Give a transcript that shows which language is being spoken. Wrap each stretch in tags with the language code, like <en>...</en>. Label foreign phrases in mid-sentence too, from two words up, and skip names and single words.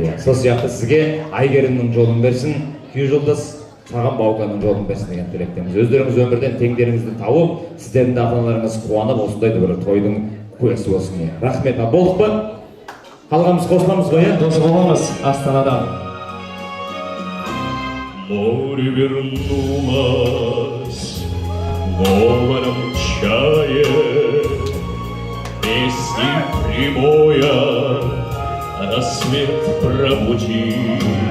<kk>Сол сияқты сізге Айгерімнің жолын берсін, күйеу жолдас саған Бауканың жолын берсін деген тілектеміз. Өздеріңіз өмірден теңдеріңізді тауып, сіздердің де ата-аналарыңыз қуанып, осындайды бір тойдың куәсі болсын. Рахмет. Болдық па? Қалғанымыз қосыламыз ғой, дос боламыз Астанадан.</kk> <ru>Море вернулось в новом чае, песни прибоя рассвет пробудил.</ru>